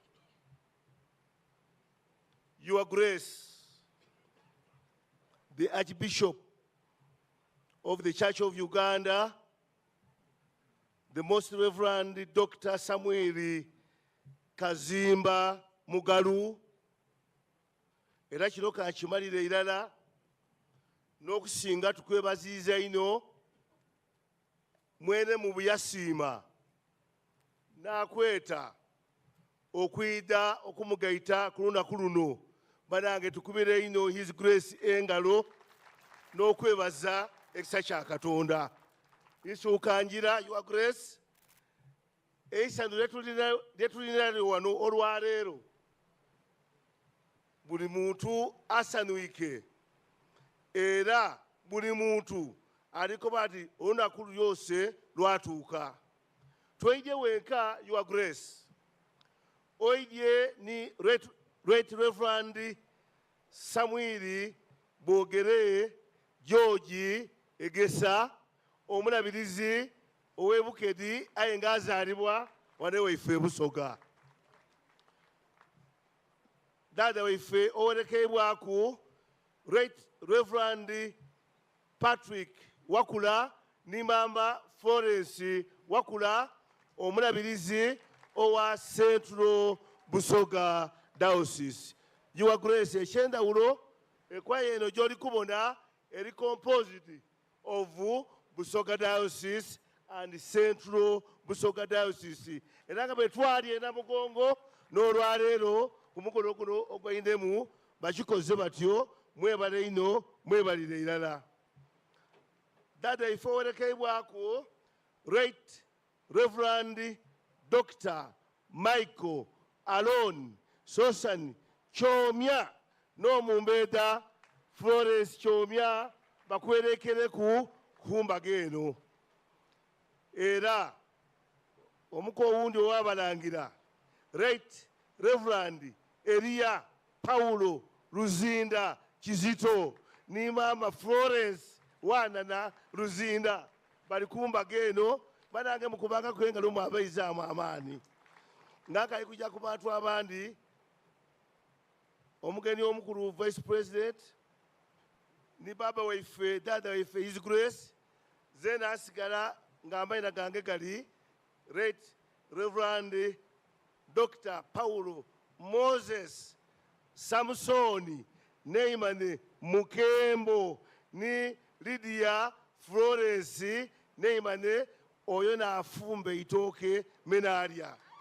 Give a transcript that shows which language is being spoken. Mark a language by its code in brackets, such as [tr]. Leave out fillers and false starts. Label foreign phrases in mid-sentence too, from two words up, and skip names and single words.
[en] Your Grace, the Archbishop of the Church of Uganda, the Most Reverend Dr. [xog] Samuel Kazimba Mugalu, era kino kakimalire irala n'okusinga tukwebaziiza ino mwene mu buyasiima n'akweta okwida okumugaita ku lunaku luno banange tukubire ino [en] His Grace [xog] engalo n'okwebaza ekisa kya Katonda. Isuukanjira [en] Your Grace [xog] eisano lyetulina wano olwaleero buli muntu asanuike era buli muntu aliko bati olunaku lyose lwatuuka. Toije wenka [en] Your Grace, [xog] oije ni Right Reverend Samuel Bogere George Egesa omulabirizi ow'Ebukedi aye nga azaalibwa wane waife Busoga. Daada waife owerekebwaku Right Reverend Patrick Wakula ni Mama Florence Wakula omulabirizi owa Central Busoga Diocese. [en] Your Grace, [xog] ekyendawulo ekwaya eno gy'oli kubona eri [en] composite of Busoga Diocese and Central Busoga Diocese. [xog] Era nga bwe twali Namugongo n'olwaleero ku mukolo guno ogw'Indemu bakikoze batyo, mwebale ino mwebalire irala. Daada ife owerekebwako Right Reverend Dr. Michael Alon Sosan Kyomya n'omumbeeda Florence Kyomya bakwerekere ku kumbaga eno. Era omuko owundi ow'abalangira Right Reverend Elia Paulo Luzinda Kizito ni Mama Florence Wanana Luzinda bali kumbaga eno banange mukubanga kwengalo mu abayizaamu amaani. Ng'akali kujja ku bantu abandi omugeni omukulu [en] Vice President [xog] ni baba waife Daada waife [en] His Grace [xog] zena asigala ng'amayina gange gali Right Reverend Dr. Paulo Moses Samsoni Neymane Mukembo ni Lydia Florence Neymane oyo n'afumba itooke menalya.